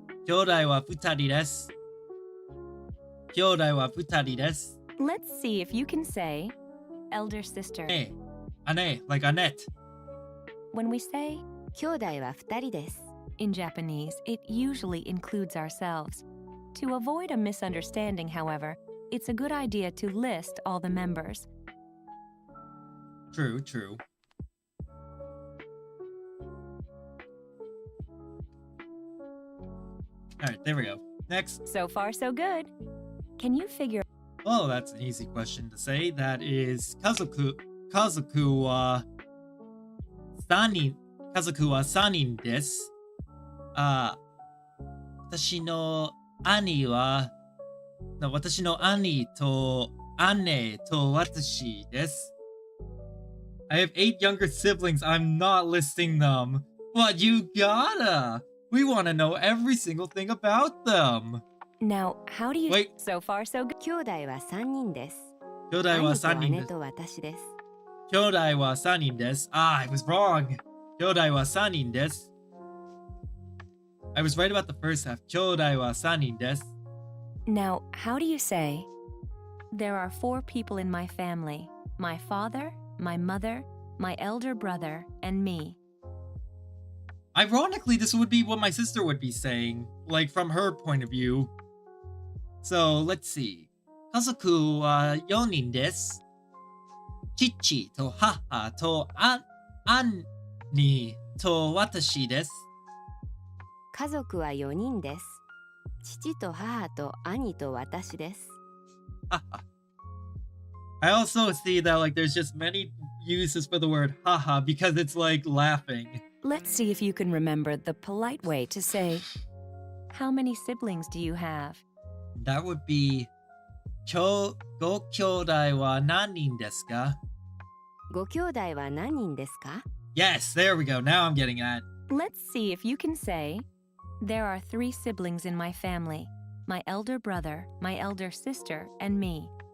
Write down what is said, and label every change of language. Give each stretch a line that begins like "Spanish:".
Japanese: 兄弟は2人です。兄弟は2人です。
English: Let's see if you can say elder sister. Ane, like Annette. When we say
Japanese: 兄弟は2人です
English: in Japanese, it usually includes ourselves. To avoid a misunderstanding, however, it's a good idea to list all the members. True, true. Alright, there we go. Next. So far, so good. Can you figure Oh, that's an easy question to say. That is
Japanese: Kazoku wa Sanin. Kazoku wa Sanin desu. 私の兄は、私の兄と姉と私です。
English: I have 8 younger siblings. I'm not listing them. But you gotta! We want to know every single thing about them. Now, how do you Wait. So far, so good.
Japanese: 兄弟は3人です兄弟は3人です。兄と姉と私です兄弟は3人です。
English: I was wrong.
Japanese: 兄弟は3人です。
English: I was right about the first half.
Japanese: 兄弟は3人です。
English: Now, how do you say, there are 4 people in my family, my father, my mother, my elder brother, and me. Ironically, this would be what my sister would be saying, like from her point of view. So, let's see.
Japanese: 家族は4人です。父と母と兄と私です。家族は4人です父と母と兄と私です
English: I also see that like there's just many uses for the word haha because it's like laughing. Let's see if you can remember the polite way to say, how many siblings do you have? That would be
Japanese: ご兄弟は何人ですか? ご兄弟は何人ですか
English: Yes, there we go. Now I'm getting at. Let's see if you can say, there are 3 siblings in my family, my elder brother, my elder sister, and me.